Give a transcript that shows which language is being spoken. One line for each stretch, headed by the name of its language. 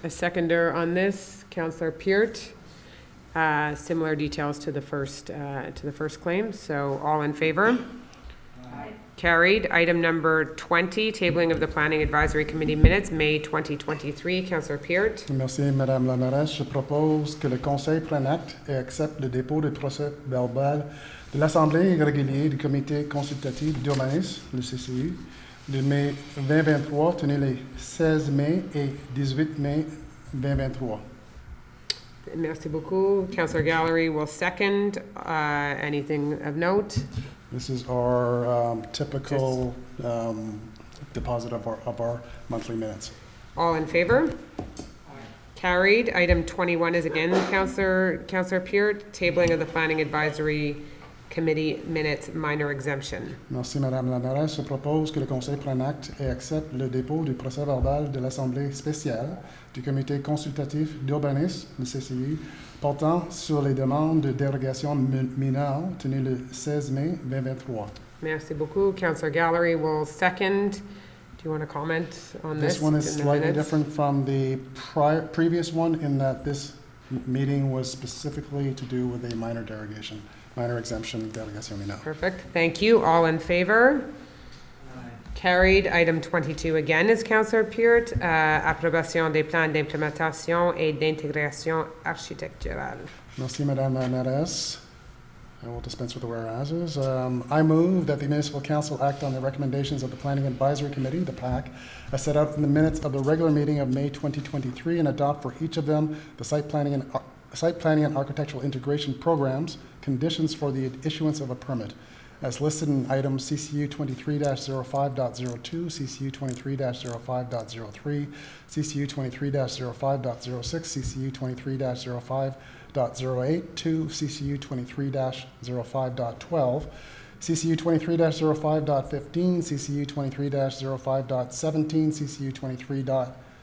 English: A seconder on this, Councillor Peart. Similar details to the first claim. So all in favor? Aye. Carried. Item number 20, tabling of the Planning Advisory Committee minutes, May 2023. Councillor Peart.
French: Merci, Madame la mairesse. Je propose que le Conseil prenne acte et accepte le dépôt des procès-verbal de l'Assemblée régulière du Comité consultatif d'urbanisme, le CCU, de mai 2023, tenu les 16 mai et 18 mai 2023. Merci beaucoup.
English: Councillor Gallery will second. Anything of note? This is our typical deposit of our monthly minutes. All in favor? Carried. Item 21 is again Councillor Peart, tabling of the Planning Advisory Committee minutes, minor exemption. Merci, Madame la mairesse. Je propose que le Conseil prenne acte et accepte le dépôt du procès-verbal de l'Assemblée spéciale du Comité consultatif d'urbanisme, le CCI, portant sur les demandes de dérogation mineure tenues le 16 mai 2023. Merci beaucoup. Councillor Gallery will second. Do you want to comment on this? This one is slightly different from the previous one in that this meeting was specifically to do with a minor derogation. Minor exemption,
French: délégation mineure.
English: Perfect. Thank you. All in favor? Carried. Item 22 again is Councillor Peart.
French: Approbation des plans d'implémentation et d'intégration architecturale. Merci, Madame la mairesse.
English: I will dispense with the whereases. I move that the Municipal Council act on the recommendations of the Planning Advisory Committee, the PAC, as set out in the minutes of the regular meeting of May 2023, and adopt for each of them the site planning and architectural integration programs, conditions for the issuance of a permit, as listed in items CCU 23-05.02, CCU 23-05.03, CCU 23-05.06, CCU 23-05.08 to CCU 23-05.12, CCU 23-05.15, CCU 23-05.17, CCU 23-05.18,